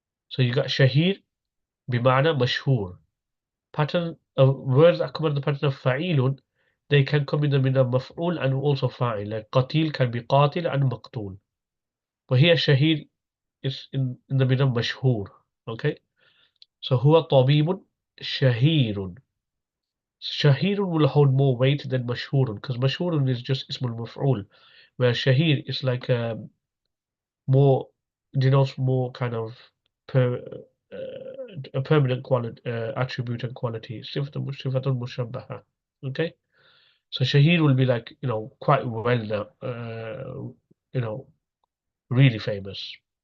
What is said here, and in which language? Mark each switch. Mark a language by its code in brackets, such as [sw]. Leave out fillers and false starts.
[en] So you got شهير بمعنى مشهور. Pattern of words that come under the pattern of فعيل, they can come in the meaning of مفعول and also فاعل. Like قتيل can be قاتل and مقتول. But here شهير is in the meaning of مشهور. Okay? [ar] So هو طبيب شهير. [en] Shahirun will hold more weight than mashhurun, because mashhurun is just ismul maf'ul, whereas shahir is like more, denotes more kind of per, a permanent quality, attribute and quality. Sifatun mushabbaha. Okay, so shahir will be like, quite well known, really famous.